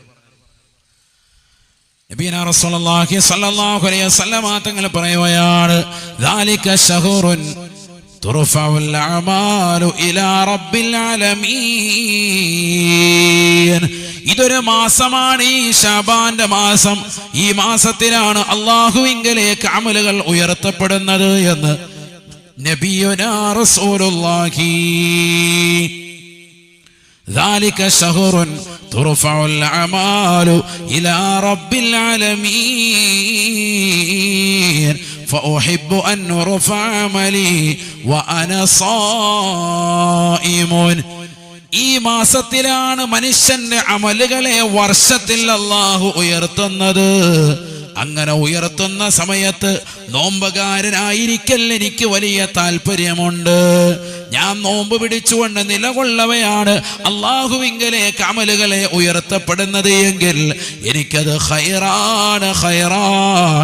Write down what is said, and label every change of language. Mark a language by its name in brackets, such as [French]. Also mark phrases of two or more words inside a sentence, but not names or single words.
[Arabic] نبينا رسول الله صلى الله عليه وسلم [Malayalam] തങ്ങൾ പറയുകയാണ്, [Arabic] ذلك شهر ترفع الأعمال إلى رب العالمين. [Malayalam] ഇതൊരു മാസമാണ്, ഈ ശഅബാന്റെ മാസം. ഈ മാസത്തിലാണ് അല്ലാഹുവിങ്കലേക്ക് അമലുകൾ ഉയർത്തപ്പെടുന്നത് എന്ന് [Arabic] نبينا رسول الله. ذلك شهر ترفع الأعمال إلى رب العالمين فأحب أن أرفع عملي وأنا صائم. [Malayalam] ഈ മാസത്തിലാണ് മനുഷ്യന്റെ അമലുകളെ വർഷത്തിൽ അല്ലാഹു ഉയർത്തുന്നത്. അങ്ങനെ ഉയർത്തുന്ന സമയത്ത് നോമ്പുകാരനായിരിക്കൽ എനിക്ക് വലിയ താല്പര്യമുണ്ട്. ഞാൻ നോമ്പ് പിടിച്ചുകൊണ്ട് നിലകൊള്ളവയാണ് അല്ലാഹുവിങ്കലേക്ക് അമലുകളെ ഉയർത്തപ്പെടുന്നത് എങ്കിൽ എനിക്കത് ഖൈറാണ്, ഖൈറാൻ.